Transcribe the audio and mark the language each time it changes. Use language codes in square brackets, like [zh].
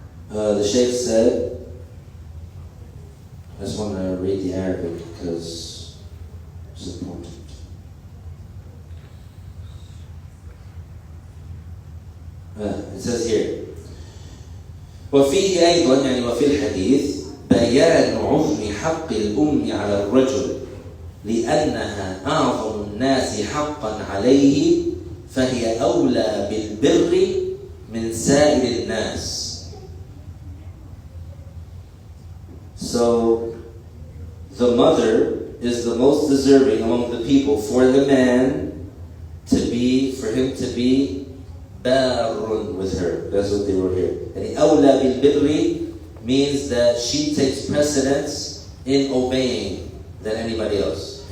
[en] The Shaykh said, I just want to read the Arabic because it's important. It says here, [ar] وفيه أيضا يعني وفي الحديث بيان عظم حق الأم على الرجل لأنها أعظم الناس حقا عليه فهي أولى بالبر من سائر الناس. [en] So the mother is the most deserving among the people for the man for him to be barrun with her. That's what they were here. And awla bil birri means that she takes precedence in obeying than anybody else.